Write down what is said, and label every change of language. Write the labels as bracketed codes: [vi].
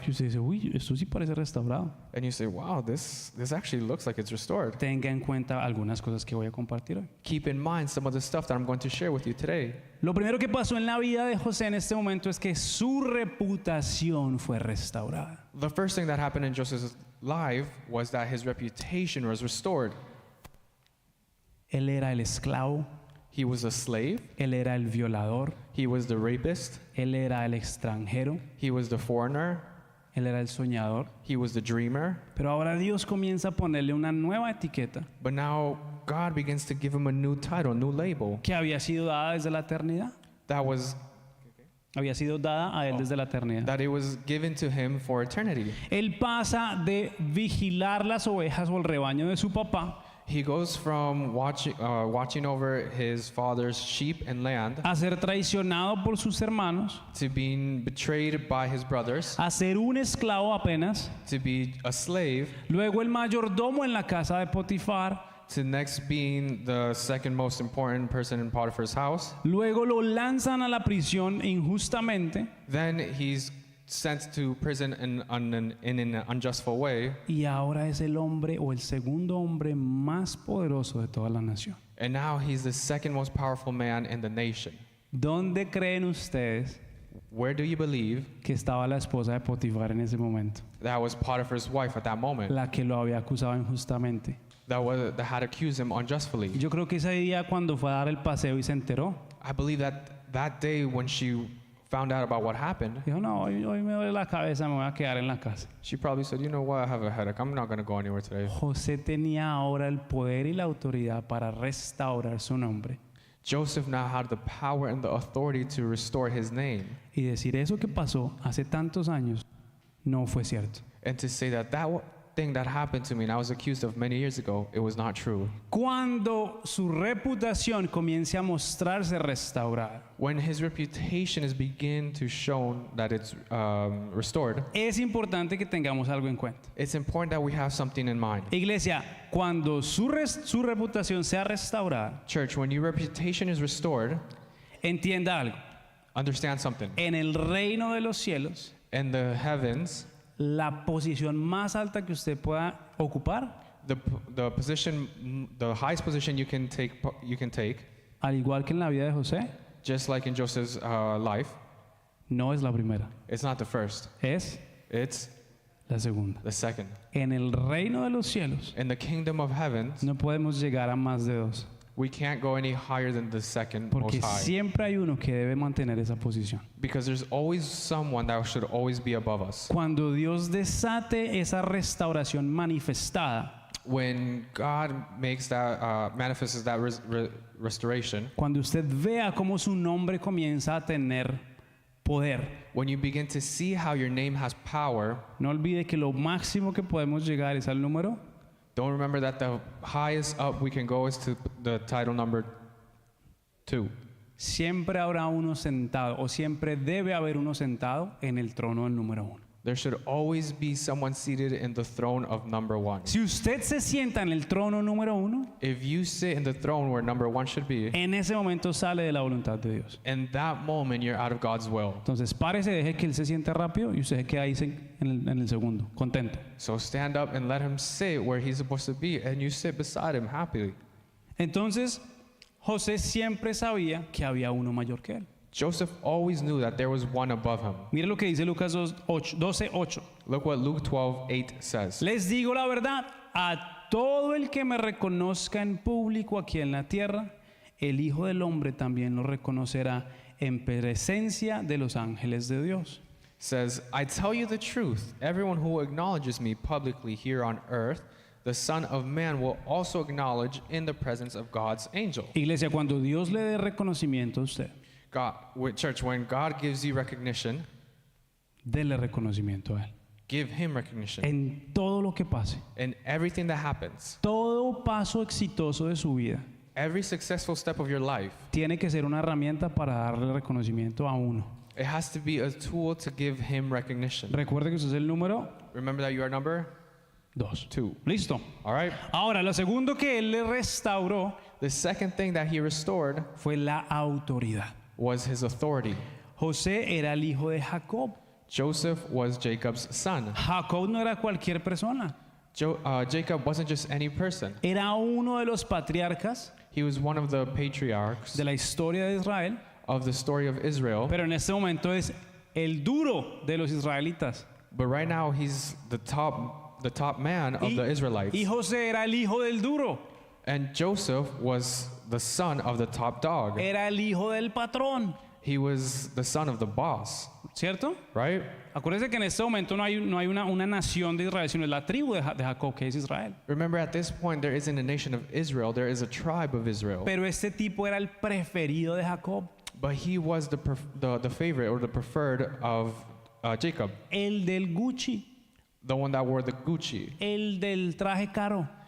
[es] y usted dice, uy, esto sí parece restaurado. [en] and you say, wow, this actually looks like it's restored. [es] Tenga en cuenta algunas cosas que voy a compartir hoy. [en] Keep in mind some of the stuff that I'm going to share with you today. [es] Lo primero que pasó en la vida de José en este momento es que su reputación fue restaurada. [en] The first thing that happened in Joseph's life was that his reputation was restored. [es] Él era el esclavo, [en] He was a slave, [es] él era el violador, [en] he was the rapist, [es] él era el extranjero, [en] he was the foreigner, [es] él era el soñador. [en] he was the dreamer. [es] Pero ahora Dios comienza a ponerle una nueva etiqueta [en] But now God begins to give him a new title, a new label [es] que había sido dada desde la eternidad. Había sido dada a él desde la eternidad. [en] that it was given to him for eternity. [es] Él pasa de vigilar las ovejas o el rebaño de su papá [en] He goes from watching over his father's sheep and land [es] a ser traicionado por sus hermanos, [en] to being betrayed by his brothers, [es] a ser un esclavo apenas, [en] to be a slave, [es] luego el mayordomo en la casa de Potifar, [en] to next being the second most important person in Potiphar's house. [es] luego lo lanzan a la prisión injustamente [en] Then he's sent to prison in an unjustful way. [es] y ahora es el hombre o el segundo hombre más poderoso de toda la nación. [en] And now he's the second most powerful man in the nation. [es] ¿Dónde creen ustedes [en] Where do you believe [es] que estaba la esposa de Potifar en ese momento? [en] that was Potiphar's wife at that moment? [es] La que lo había acusado injustamente. [en] That had accused him unjustly. [es] Yo creo que ese día cuando fue a dar el paseo y se enteró, [en] I believe that day when she found out about what happened, [es] dijo, no, hoy me duele la cabeza, me voy a quedar en la casa. [en] she probably said, you know what, I have a headache. I'm not going to go anywhere today. [es] José tenía ahora el poder y la autoridad para restaurar su nombre [en] Joseph now had the power and the authority to restore his name [es] y decir eso que pasó hace tantos años no fue cierto. [en] and to say that thing that happened to me and I was accused of many years ago, it was not true. [es] Cuando su reputación comience a mostrarse restaurada, [en] When his reputation is begin to show that it's restored, [es] es importante que tengamos algo en cuenta. [en] it's important that we have something in mind. [es] Iglesia, cuando su reputación sea restaurada, [en] Church, when your reputation is restored, [es] entienda algo. [en] understand something. [es] En el reino de los cielos, [en] In the heavens, [es] la posición más alta que usted pueda ocupar, [en] the position, the highest position you can take, [es] al igual que en la vida de José, [en] just like in Joseph's life, [es] no es la primera, [en] it's not the first, [es] es [en] it's [es] la segunda. [en] the second. [es] En el reino de los cielos [en] In the kingdom of heaven, [es] no podemos llegar a más de dos, [en] we can't go any higher than the second [es] porque [en] most high. [es] siempre hay uno que debe mantener esa posición. [en] Because there's always someone that should always be above us. [es] Cuando Dios desate esa restauración manifestada, [en] When God makes that, manifests that restoration, [es] cuando usted vea cómo su nombre comienza a tener poder, [en] when you begin to see how your name has power, [es] no olvide que lo máximo que podemos llegar es al número. [en] don't remember that the highest up we can go is to the title number 2. [es] Siempre habrá uno sentado, o siempre debe haber uno sentado en el trono del número 1. [en] There should always be someone seated in the throne of number 1. [es] Si usted se sienta en el trono número 1, [en] If you sit in the throne where number 1 should be, [es] en ese momento sale de la voluntad de Dios. [en] in that moment you're out of God's will. [es] Entonces párese, deje que él se siente rápido y usted se queda ahí en el segundo, contento. [en] So stand up and let him sit where he's supposed to be, and you sit beside him happily. [es] Entonces José siempre sabía que había uno mayor que él. [en] Joseph always knew that there was one above him. [es] Mire lo que dice Lucas 12:8. [en] Look what Luke 12:8 says. [es] Les digo la verdad, a todo el que me reconozca en público aquí en la tierra, el Hijo del Hombre también lo reconocerá en presencia de los ángeles de Dios. [en] Says, I tell you the truth, everyone who acknowledges me publicly here on earth, the Son of Man will also acknowledge in the presence of God's angel. [es] Iglesia, cuando Dios le dé reconocimiento a usted, [en] Church, when God gives you recognition, [es] dele reconocimiento a Él. [en] give him recognition. [es] En todo lo que pase, [en] In everything that happens, [es] todo paso exitoso de su vida, [en] every successful step of your life, [es] tiene que ser una herramienta para darle reconocimiento a uno. [en] it has to be a tool to give him recognition. [es] Recuerde que usted es el número [en] Remember that you are number [es] 2. [en] 2. [es] Listo. [en] All right? [es] Ahora, lo segundo que Él le restauró [en] The second thing that he restored [es] fue la autoridad. [en] was his authority. [es] José era el hijo de Jacob. [en] Joseph was Jacob's son. [es] Jacob no era cualquier persona. [en] Jacob wasn't just any person. [es] Era uno de los patriarcas [en] He was one of the patriarchs [es] de la historia de Israel, [en] of the story of Israel. [es] pero en este momento es el duro de los israelitas. [en] But right now he's the top man of the Israelites. [es] Y José era el hijo del duro, [en] And Joseph was the son of the top dog. [es] era el hijo del patrón, [en] He was the son of the boss, [es] ¿cierto? [en] right? [es] Acuérdense que en este momento no hay una nación de Israel, sino es la tribu de Jacob, que es Israel. [en] Remember, at this point, there isn't a nation of Israel, there is a tribe of Israel. [es] Pero este tipo era el preferido de Jacob, [en] But he was the favorite or the preferred of Jacob, [es] el del Gucci, [en] the one that wore the Gucci, [es] el del traje caro.